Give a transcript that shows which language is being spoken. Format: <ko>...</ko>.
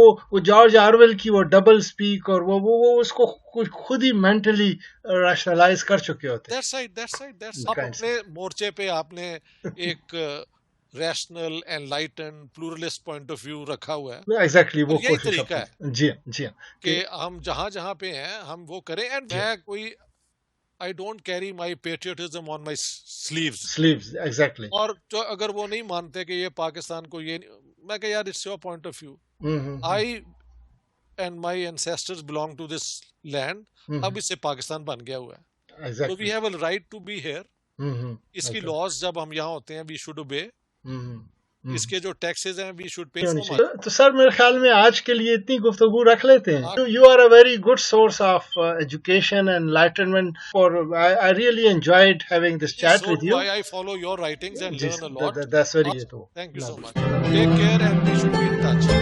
<ur>وہ George Orwell کی وہ ڈبل سپیک اور وہ اس کو خود ہی مینٹلی ریشنلائز کر چکے ہوتے ہیں.</ur> <en>That's right.</en> <ur>آپ اپنے مورچے پہ آپ نے ایک rational enlightened پلورلسٹ point of view رکھا ہوا ہے. ایگزیکٹلی وہ یہی طریقہ ہے جی کہ ہم جہاں پہ ہیں ہم وہ کریں. اینڈ میں کوئی</ur> <en>I don't carry my patriotism on my sleeves. Exactly.</en> <ur>اور جو اگر وہ نہیں مانتے کہ یہ پاکستان کو یہ میں کہ یار</ur> <en>it's your point of view. I and my ancestors belong to this land.</en> <ur>اب اس سے پاکستان بن گیا ہوا ہے.</ur> <en>So we have a right to be here.</en> <ur>اس کی laws جب ہم یہاں ہوتے ہیں</ur> <en>we should obey.</en> <ur>اس کے جو ٹیکسز ہیں</ur> <en>we should pay.</en> <ur>تو سر میرے خیال میں آج کے لیے اتنی گفتگو رکھ لیتے ہیں.</ur> <en>You are a very good source of education and enlightenment. I really enjoyed having this chat with you. I follow your writings and learn a lot. That's very good. Thank you so much. Take care and we should be in touch.</en>